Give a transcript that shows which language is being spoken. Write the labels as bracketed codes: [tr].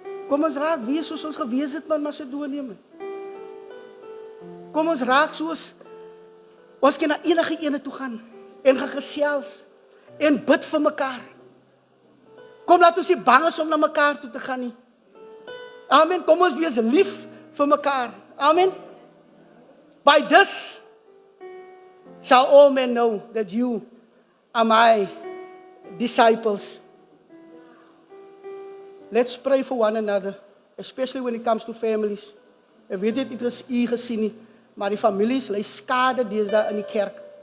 [af] Kom ons raak weer soos ons gewees het met Macedonië. Kom ons raak soos ons kan na enige ene toe gaan en gaan gesels en bid vir mekaar. Kom laat ons nie bang is om na mekaar toe te gaan nie. Amen. Kom ons wees lief vir mekaar. Amen. [en] By this shall all men know that you are my disciples. Let's pray for one another, especially when it comes to families. [af] Ek weet dit het ons u gesien nie, maar die families ly skade deesdae in die kerk.